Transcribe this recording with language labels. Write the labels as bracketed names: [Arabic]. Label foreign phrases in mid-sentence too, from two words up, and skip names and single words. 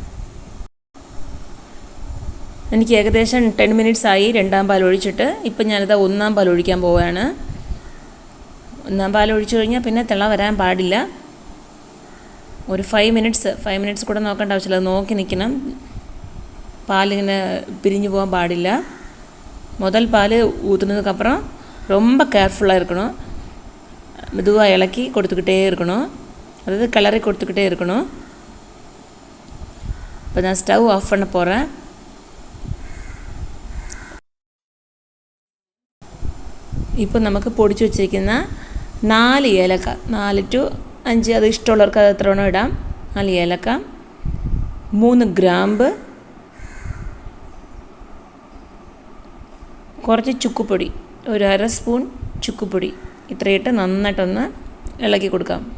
[Malayalam] എനിക്ക് ഏകദേശം 10 മിനിറ്റ്സ് ആയി രണ്ടാം പാൽ ഒഴിച്ചിട്ട്. ഇപ്പം ഞാനിത് ഒന്നാം പാൽ ഒഴിക്കാൻ പോവുകയാണ്. ഒന്നാം പാൽ ഒഴിച്ചു കഴിഞ്ഞാൽ പിന്നെ തിള വരാൻ പാടില്ല. ഒരു 5 മിനിറ്റ്സ് കൂടെ നോക്കേണ്ട ആവശ്യമില്ല. അത് നോക്കി നിൽക്കണം. പാലിങ്ങനെ പിരിഞ്ഞു പോകാൻ പാടില്ല. [Tamil] முதல் பால் ஊற்றுனதுக்கப்புறம் ரொம்ப கேர்ஃபுல்லாக இருக்கணும். மெதுவாக இலக்கி கொடுத்துக்கிட்டே இருக்கணும், அதாவது கிளறி கொடுத்துக்கிட்டே இருக்கணும். இப்போ நான் ஸ்டவ் ஆஃப் பண்ண போகிறேன். [Malayalam] ഇപ്പോൾ നമുക്ക് പൊടിച്ചു വച്ചിരിക്കുന്ന 4 ഏലക്ക, 4 to 5, അത് ഇഷ്ടമുള്ളവർക്ക് അത് എത്ര വേണോ ഇടാം. 4 ഏലക്ക, 3 ഗ്രാമ്പ്, കുറച്ച് ചുക്കുപൊടി, ഒരു 1/2 സ്പൂൺ ചുക്കുപൊടി, ഇത്രയിട്ട് നന്നായിട്ടൊന്ന് ഇളക്കി കൊടുക്കാം.